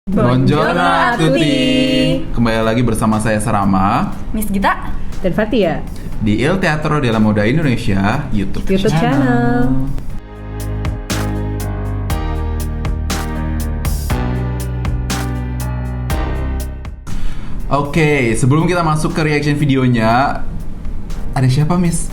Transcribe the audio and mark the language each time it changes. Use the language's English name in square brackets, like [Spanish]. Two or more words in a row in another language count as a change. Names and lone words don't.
[Italian] Buongiorno a tutti. [Indonesian] Kembali lagi bersama saya Sarama, Miss Gita, dan Fatia di Il Teatro della Moda Indonesia [English] YouTube channel. [Indonesian] Oke, sebelum kita masuk ke reaction videonya, ada siapa Miss?